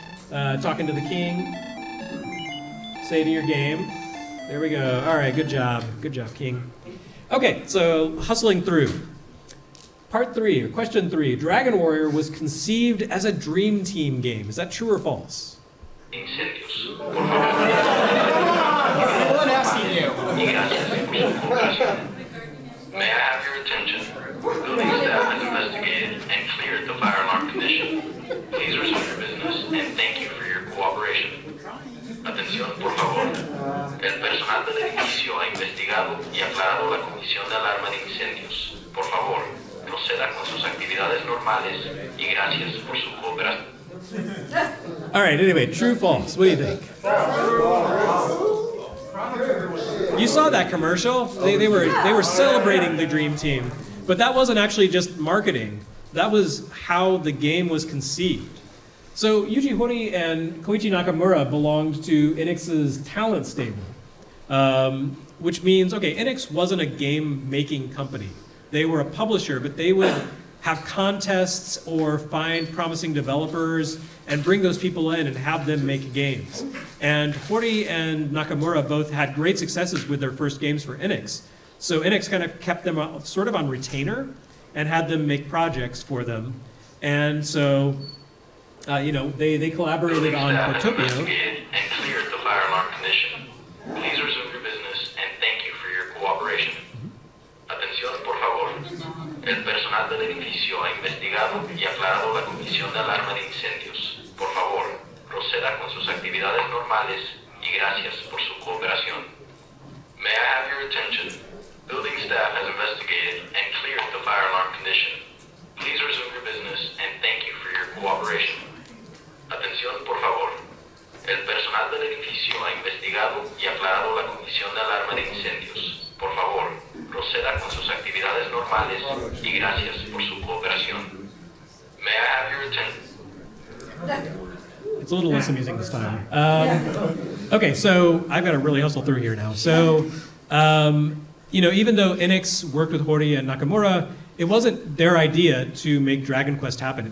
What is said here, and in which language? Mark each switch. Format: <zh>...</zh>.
<en>Talking to the king. Say to your game. There we go. All right, good job, King. Okay, so hustling through. Part 3, or question 3. Dragon Warrior was conceived as a dream team game. Is that true or false?</en> <es>Incendios. Por favor. Y gracias por su cooperación.</es> <en>May I have your attention? Building staff has investigated and cleared the fire alarm condition. Please resume your business and thank you for your cooperation.</en> <es>Atención, por favor. El personal del edificio ha investigado y aclarado la comisión de alarma de incendios. Por favor, proceda con sus actividades normales y gracias por su cooperación.</es> <en>All right, anyway, true, false. What do you think? You saw that commercial? They were celebrating the dream team, but that wasn't actually just marketing. That was how the game was conceived. So Yuji Horii and Koichi Nakamura belonged to Enix's talent stable, which means, okay, Enix wasn't a game-making company. They were a publisher, but they would have contests or find promising developers and bring those people in and have them make games. And Horii and Nakamura both had great successes with their first games for Enix. So Enix kind of kept them sort of on retainer and had them make projects for them. And so, they collaborated on Portopio. And cleared the fire alarm condition. Please resume your business and thank you for your cooperation.</en> <es>Atención, por favor. El personal del edificio ha investigado y aclarado la comisión de alarma de incendios. Por favor, proceda con sus actividades normales y gracias por su cooperación.</es> <en>May I have your attention? Building staff has investigated and cleared the fire alarm condition. Please resume your business and thank you for your cooperation.</en> <es>Atención, por favor. El personal del edificio ha investigado y aclarado la comisión de alarma de incendios. Por favor, proceda con sus actividades normales y gracias por su cooperación.</es> <en>May I have your attention? It's a little less amusing this time. Okay, so I've got to really hustle through here now. So, even though Enix worked with Horii and Nakamura, it wasn't their idea to make Dragon Quest happen.</en>